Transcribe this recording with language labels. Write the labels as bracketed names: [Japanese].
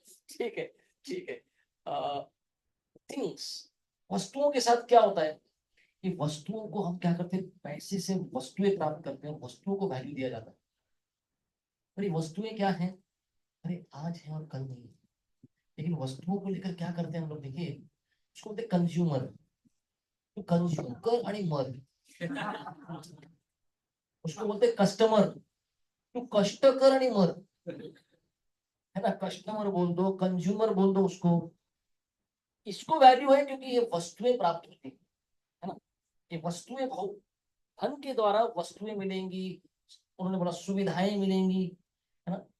[Hindi] ठीक है, ठीक है। थिंग्स, वस्तुओं के साथ क्या होता है कि वस्तुओं को हम क्या करते हैं, पैसे से वस्तुएं प्राप्त करते हैं, वस्तुओं को वैल्यू दिया जाता है। अरे वस्तुएं क्या हैं? अरे आज है और कल नहीं है। लेकिन वस्तुओं को लेकर क्या करते हैं हम लोग, देखिए उसको बोलते कंज्यूमर। तो कंज्यूम कर [Marathi] आणि मर, [Hindi] उसको बोलते कस्टमर। [Marathi] तू कष्ट कर आणि मर, [Hindi] है ना? कस्टमर बोल दो, कंज्यूमर बोल दो उसको। इसको वैल्यू है क्योंकि ये वस्तुएं प्राप्त होती है ना? ये वस्तुएं धन के द्वारा वस्तुएं मिलेंगी, उन्होंने बोला सुविधाएं मिलेंगी, है ना?